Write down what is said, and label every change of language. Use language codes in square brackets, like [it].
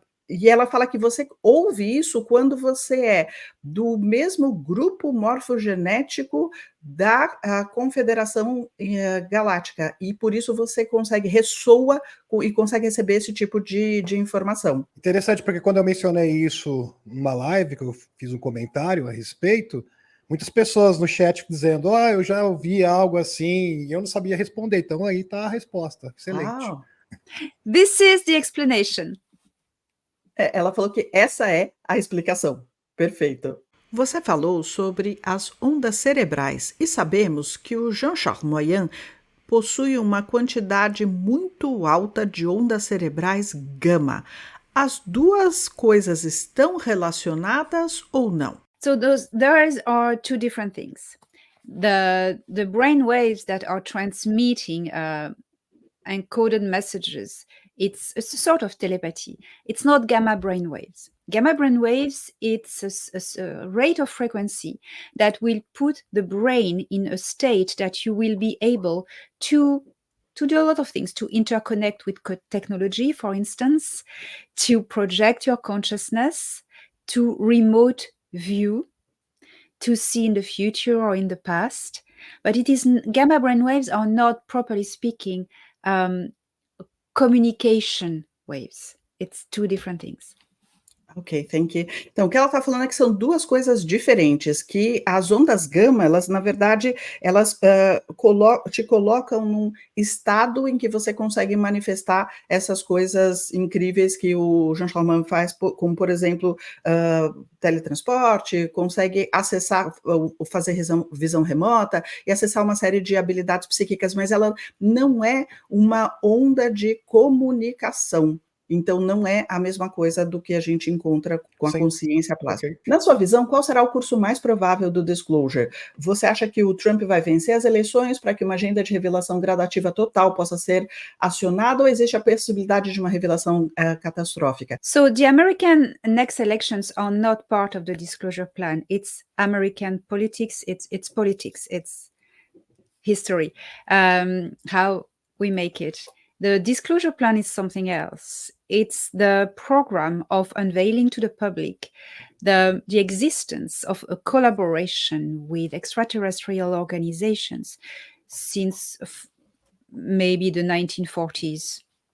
[pt] E ela fala que você ouve isso quando você é do mesmo grupo morfogenético da Confederação Galáctica, e por isso você ressoa e consegue receber esse tipo de informação. Interessante, porque quando eu mencionei isso numa live, que eu fiz um comentário a respeito, muitas pessoas no chat dizendo, eu já ouvi algo assim, e eu não sabia responder, então aí está a resposta. Excelente. [en] This is the explanation. [pt] Ela falou que essa é a explicação. Perfeito. Você falou sobre as ondas cerebrais e sabemos que o Jean-Charles Moyen possui uma quantidade muito alta de ondas cerebrais gama. As duas coisas estão relacionadas ou não? [en] So those are two different things. The brain waves that are transmitting encoded messages, it's a sort of telepathy. It's not gamma brain waves. Gamma brain waves, it's a rate of frequency that will put the brain in a state that you will be able to do a lot of things, to interconnect with technology, for instance, to project your consciousness, to remote view, to see in the future or in the past. But gamma brain waves are not, properly speaking, communication waves. It's two different things. Ok, thank you. [pt] Então, o que ela está falando é que são duas coisas diferentes, que as ondas gama, elas, na verdade, elas te colocam num estado em que você consegue manifestar essas coisas incríveis que o Jean Charles faz, como, por exemplo, teletransporte, consegue acessar, fazer visão remota e acessar uma série de habilidades psíquicas, mas ela não é uma onda de comunicação. Então, não é a mesma coisa do que a gente encontra com a consciência plástica. Okay. Na sua visão, qual será o curso mais provável do disclosure? Você acha que o Trump vai vencer as eleições para que uma agenda de revelação gradativa total possa ser acionada, ou existe a possibilidade de uma revelação catastrófica? [en] So, the American next elections are not part of the disclosure plan. It's American politics, it's politics, it's history, how we make it. The disclosure plan is something else. It's the program of unveiling to the public the existence of a collaboration with extraterrestrial organizations since maybe the 1940s.